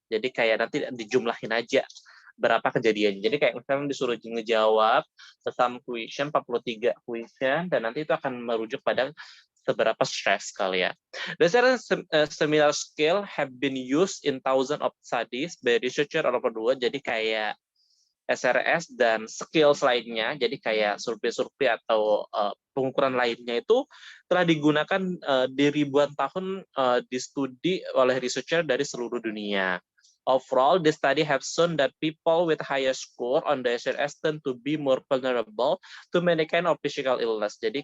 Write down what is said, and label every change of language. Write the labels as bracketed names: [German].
[Indonesian] Jadi kayak nanti dijumlahin aja berapa kejadiannya. Jadi kayak misalnya disuruh ngejawab [English] some question, [Indonesian] 43 question, dan nanti itu akan merujuk pada seberapa stress kalian. [English] Certain similar skill have been used in thousands of studies by researcher all over the world. [Indonesian] Jadi kayak SRS dan skills lainnya, jadi kayak survei-survei atau pengukuran lainnya itu telah digunakan di ribuan tahun di studi oleh researcher dari seluruh dunia. [English] Overall, the study have shown that people with higher score on the SRS tend to be more vulnerable to many kind of physical illness.